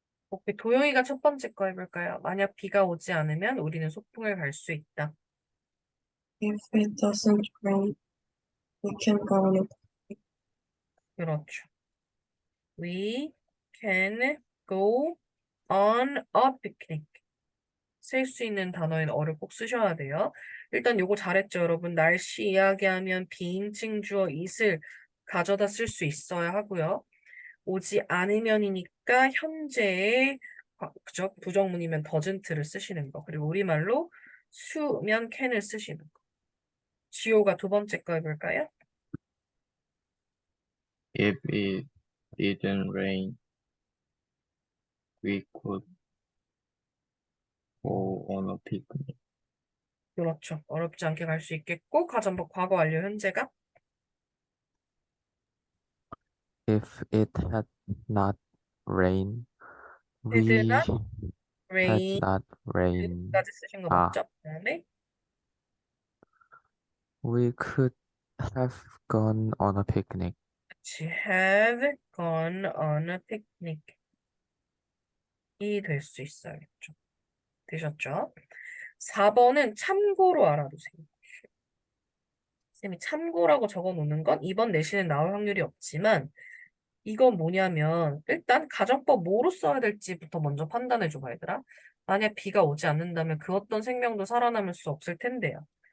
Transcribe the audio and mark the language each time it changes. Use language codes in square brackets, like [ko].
[ko] 오케이, 도영이가 첫 번째 거 해볼까요? 만약 비가 오지 않으면 우리는 소풍을 갈 수 있다. [en] If it doesn't rain, we can go on a 그렇죠. We can go on a picnic. [ko] 쓸 수 있는 단어인 어를 꼭 쓰셔야 돼요. 일단 요거 잘했죠, 여러분. 날씨 이야기하면 비인칭 주어 it을 가져다 쓸 수 있어야 하고요. 오지 않으면이니까 현재의 그죠? 부정문이면 doesn't를 쓰시는 거. 그리고 우리말로 수면 can을 쓰시는 거. 지호가 두 번째 거 해볼까요? [en] If it didn't rain, we could go on a picnic. [ko] 그렇죠. 어렵지 않게 갈 수 있겠고, 가정법 과거 완료 현재가 [en] If it had not rained, did we not had rain not rained. [ko] 까지 쓰신 거 아, 맞죠? 그다음에 [en] we could have gone on a picnic. to have gone on a picnic [ko] 이 될 수 있어요. 되셨죠? 4번은 참고로 알아두세요. 쌤이 참고라고 적어 놓는 건 이번 내신에 나올 확률이 없지만 이건 뭐냐면 일단 가정법 뭐로 써야 될지부터 먼저 판단해 줘봐 얘들아. 만약 비가 오지 않는다면 그 어떤 생명도 살아남을 수 없을 텐데요.